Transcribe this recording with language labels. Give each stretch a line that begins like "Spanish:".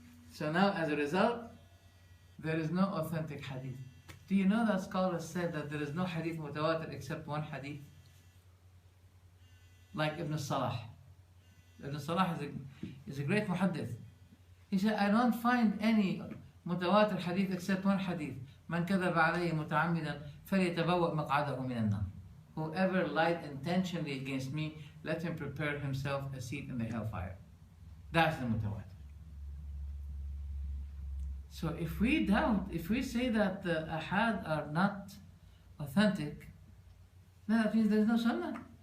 English: So now, as a result, there is no authentic hadith. Do you know that scholars said that there is no hadith mutawatir except one hadith? Like Ibn Salah. Ibn Salah is a great muhaddith. He said, I don't find any mutawatir hadith except one hadith.
Arabic: من كذب عليه متعمدا فليتبوأ مقعده من النار.
English: Whoever lied intentionally against me, let him prepare himself a seat in the hellfire. That's the mutawatir. So if we doubt, if we say that the ahad are not authentic, then that means there's no sunnah.